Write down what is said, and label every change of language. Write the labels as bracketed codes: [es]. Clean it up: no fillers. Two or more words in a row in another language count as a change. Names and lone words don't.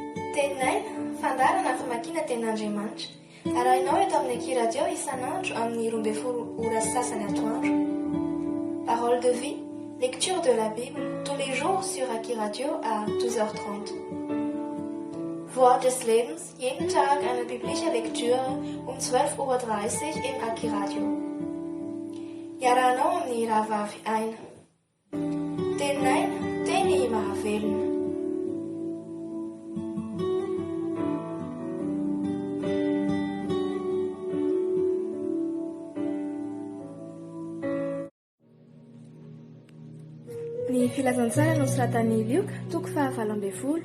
[mg] Teninay, fandarana famakiana tenin'Andriamanitra. Arahinao eto amin'ny Aki-radio isan'andro amin'ny 12 ora sasany atoandro. [fr] Parole de vie, lecture de la Bible, tous les jours sur Aki-radio à 12h30. [de] Wort des Lebens, jeden Tag eine biblische Lektüre um 12:30 Uhr im Aki-radio. [mg] Iarahanao amin'ny rahavavy aina. Tenin'aina, teny mahavelona. Ny filazantsara nosoratan'ny Lioka, toko 7.